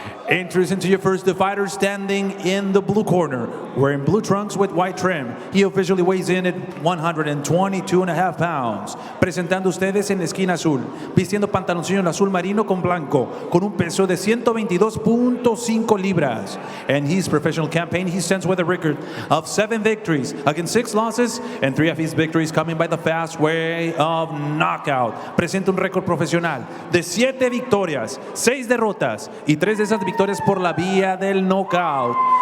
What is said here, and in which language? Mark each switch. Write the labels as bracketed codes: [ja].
[en] Introducing to your first fighter standing in the blue corner, wearing blue trunks with white trim. He officially weighs in at 122.5 pounds. [es] Presentando ustedes en la esquina azul, vistiendo pantaloncillo en azul marino con blanco, con un peso de 122.5 libras. [en] And his professional campaign, he stands with a record of 7 victories against 6 losses, and 3 of his victories coming by the fast way of knockout. [es] Presenta un récord profesional de 7 victorias, 6 derrotas y 3 de esas victorias por la vía del knockout.